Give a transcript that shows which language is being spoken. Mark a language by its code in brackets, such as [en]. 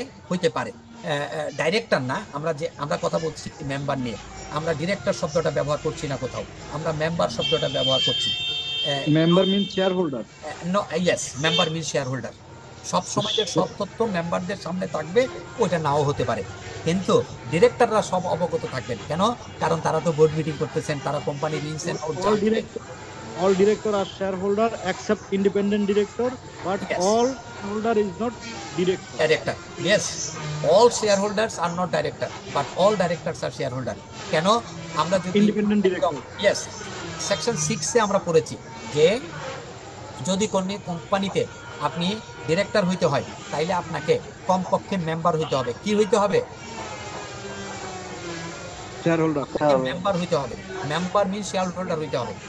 [bn] হইতে পারে ডাইরেক্টর না, আমরা কথা বলছি মেম্বার নিয়ে, আমরা ডিরেক্টর শব্দটা ব্যবহার করছি না কোথাও, আমরা মেম্বার শব্দটা ব্যবহার করছি। [en] Member mean shareholder. No, yes, member mean shareholder. [bn] সব সময় যে সব তথ্য মেম্বারদের সামনে থাকবে ওইটা নাও হতে পারে, কিন্তু ডিরেক্টররা সব অবগত থাকবেন। কেন? কারণ তারা তো বোর্ড মিটিং করতেছেন, তারা কোম্পানির [en] Ins and out. All director are shareholder except independent director, but yes. all shareholder is not director. Yes, all shareholders are not director, but all directors are shareholder. [bn] কেন? আমরা যদি [en] independent director, [bn] yes, সেকশন 6 এ আমরা পড়েছি যে যদি কোনো কোম্পানিতে আপনি ডিরেক্টর হইতে হয়, তাইলে আপনাকে কমপক্ষে মেম্বার হইতে হবে। কি হইতে হবে? [en] shareholder [bn] মেম্বার হইতে হবে। [en] member mean shareholder [bn] হইতে হবে।